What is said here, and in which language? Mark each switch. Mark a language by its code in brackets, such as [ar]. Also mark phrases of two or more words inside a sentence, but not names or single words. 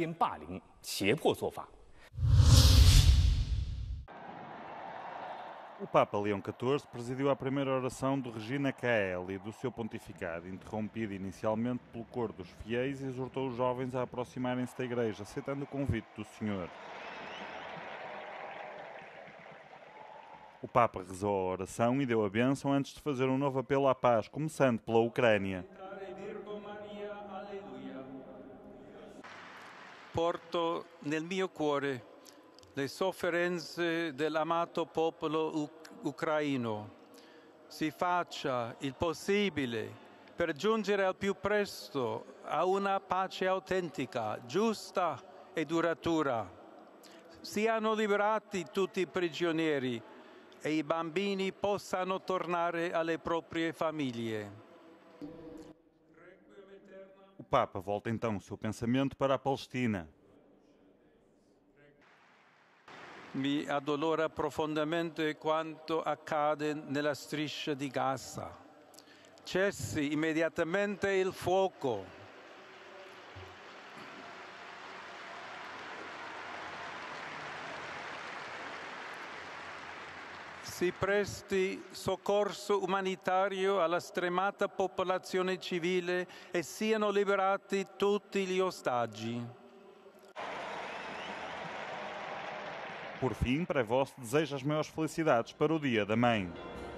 [pt] O Papa Leão XIV presidiu a primeira oração de Regina Coeli do seu pontificado, interrompida inicialmente pelo coro dos fiéis, e exortou os jovens a aproximarem-se da Igreja, aceitando o convite do Senhor. O Papa rezou a oração e deu a bênção antes de fazer um novo apelo à paz, começando pela Ucrânia. [it] Porto nel mio cuore le sofferenze dell'amato popolo ucraino. Si faccia il possibile per giungere al più presto a una pace autentica, giusta e duratura. Siano liberati tutti i prigionieri e i bambini possano tornare alle proprie famiglie. [pt] O Papa volta então o seu pensamento para a Palestina. [it] Mi addolora profondamente quanto accade nella striscia di Gaza. Cessi immediatamente il fuoco. Si presti soccorso umanitario alla stremata popolazione civile e siano liberati tutti gli ostaggi. [pt] Por fim, Prevost deseja as maiores felicidades para o Dia da Mãe.